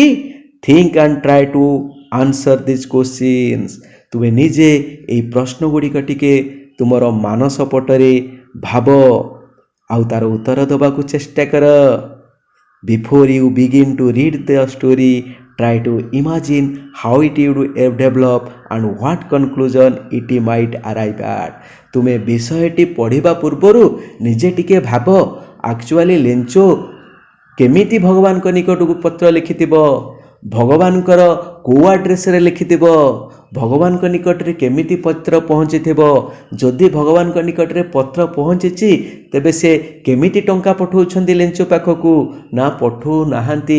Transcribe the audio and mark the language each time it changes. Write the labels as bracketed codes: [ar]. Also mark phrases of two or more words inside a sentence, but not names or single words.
[en] Think and try to answer this questions. [or] ତୁମେ ନିଜେ ଏଇ ପ୍ରଶ୍ନ ଗୁଡ଼ିକ ଟିକେ ତୁମର ମାନସ ପଟରେ ଭାବ ଆଉ ତାର ଉତ୍ତର ଦେବାକୁ ଚେଷ୍ଟା କର। [en] Before you begin to read the story, try to imagine how it would develop and what conclusion it might arrive at. [or] ତୁମେ ବିଷୟଟି ପଢ଼ିବା ପୂର୍ବରୁ ନିଜେ ଟିକେ ଭାବ ଆକ୍ଚୁଆଲି ଲେଞ୍ଚୋ କେମିତି ଭଗବାନଙ୍କ ନିକଟକୁ ପତ୍ର ଲେଖିଥିବ, ଭଗବାନଙ୍କର କେଉଁ ଆଡ୍ରେସରେ ଲେଖିଥିବ, ଭଗବାନଙ୍କ ନିକଟରେ କେମିତି ପତ୍ର ପହଞ୍ଚିଥିବ, ଯଦି ଭଗବାନଙ୍କ ନିକଟରେ ପତ୍ର ପହଞ୍ଚିଛି ତେବେ ସେ କେମିତି ଟଙ୍କା ପଠାଉଛନ୍ତି ଲେଞ୍ଚୋ ପାଖକୁ ନା ପଠାଉନାହାନ୍ତି।